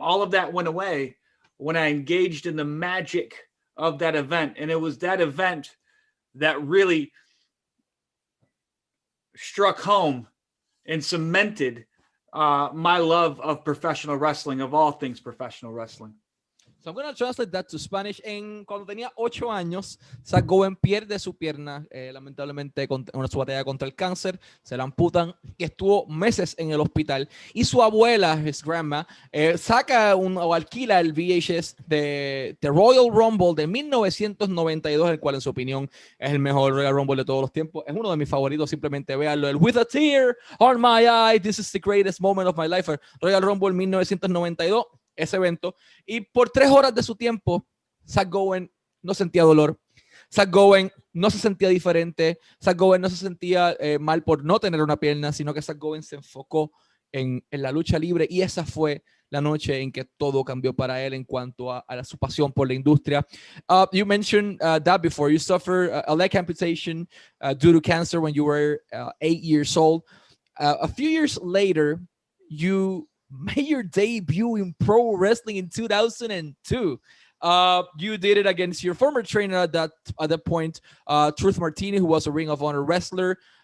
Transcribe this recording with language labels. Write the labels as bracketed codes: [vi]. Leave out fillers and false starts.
[en] All of that went away when I engaged in the magic of that event. And it was that event that really struck home and cemented my love of professional wrestling, of all things professional wrestling. So I'm going to translate that to Spanish. [es] Cuando tenía 8 años, Zach Gowen pierde su pierna, lamentablemente, en su batalla contra el cáncer. Se la amputan y estuvo meses en el hospital. Y su abuela, [en] his grandma, [es] saca o alquila el VHS de The Royal Rumble de 1992, el cual, en su opinión, es el mejor Royal Rumble de todos los tiempos. Es uno de mis favoritos, simplemente véanlo. [en] El With a Tear on My Eye, this is the greatest moment of my life. Royal Rumble 1992. [es] Ese evento, y por 3 horas de su tiempo, Zach Gowen no sentía dolor, Zach Gowen no se sentía diferente, Zach Gowen no se sentía mal por no tener una pierna, sino que Zach Gowen se enfocó en la lucha libre, y esa fue la noche en que todo cambió para él en cuanto a su pasión por la industria. [en] You mentioned that before. You suffered a leg amputation due to cancer when you were 8 years old. A few years later, you made your debut in pro wrestling in 2002. You did it against your former trainer at that point, Truth Martini, who was a Ring of Honor wrestler.